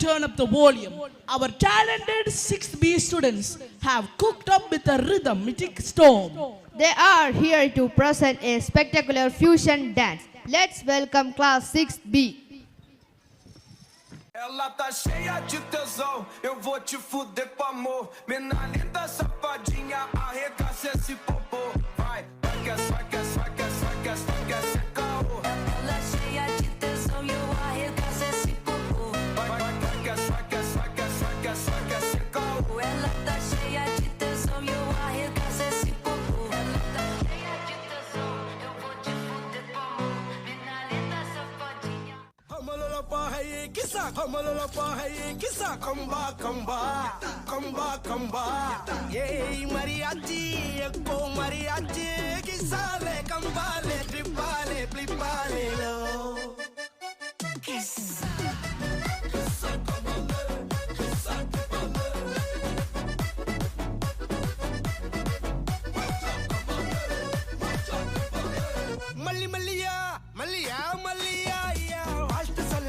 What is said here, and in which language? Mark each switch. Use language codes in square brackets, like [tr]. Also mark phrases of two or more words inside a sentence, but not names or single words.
[en] up the volume. Our talented 6B students have cooked up with a rhythmic storm. They are here to present a spectacular fusion dance. Let's welcome class 6B. [pt] Ela tá cheia de tesão, eu vou te fuder com amor. Mina linda, safadinha, arregaça esse popô. Vai, vai que é, vai que é, vai que é, vai que é, vai que é, cê caô. Ela cheia de tesão e eu arregaço esse popô. Vai, vai que é, vai que é, vai que é, vai que é, vai que é, cê caô. Ela tá cheia de tesão e eu arregaço esse popô. Ela tá cheia de tesão, eu vou te fuder com amor. Mina linda, safadinha. Hamalala pahaye kisa, hamalala pahaye kisa, kamba kamba, kamba kamba. Yey mariachi, eko mariachi, kisale kambale, tripale, plipale lo. [ta] Kisa. மல்லி மல்லியா மல்லியா மல்லியா ஐயா வாழ்த்து சொல்ல